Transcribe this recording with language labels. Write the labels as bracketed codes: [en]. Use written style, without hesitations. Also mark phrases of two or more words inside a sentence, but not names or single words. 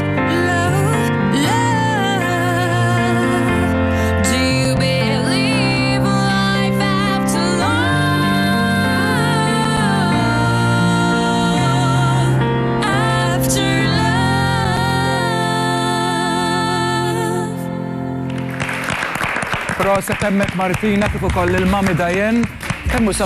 [en] Love, love. Do you believe life after love? After love. [mt] Proset hemmhekk Martina kif ukoll il-mami Diane. Kemm hu